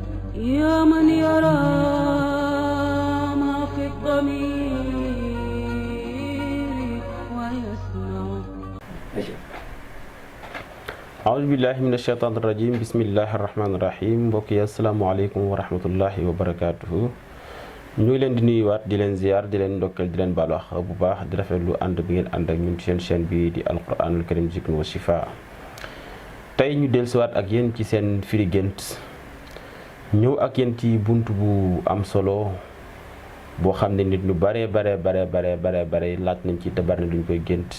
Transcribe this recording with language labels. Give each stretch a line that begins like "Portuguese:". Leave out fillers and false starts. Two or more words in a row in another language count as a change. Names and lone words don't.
Arabic: يا من يرى ما في الضمير ويسمع. أعوذ بالله من الشيطان الرجيم. بسم الله الرحمن الرحيم.
Wolof: mbokk yi
Arabic: السلام عليكم ورحمة الله وبركاته.
Wolof: ñu ngi leen di nuyuwaat di leen ziar di leen ndokkeel di leen baal wax bu baax di rafetlu ànd bi ngeen ànd ak ñun ci seen chaîne bi di
Arabic: القرآن الكريم ذكر وشفاء.
Wolof: tey ñu dellusiwaat ak yéen ci seen firi gént, ñëw ak yéen ci bunt bu am solo boo xam ne nit ñu bare laaj nañ ci te bari na duñ koy gént.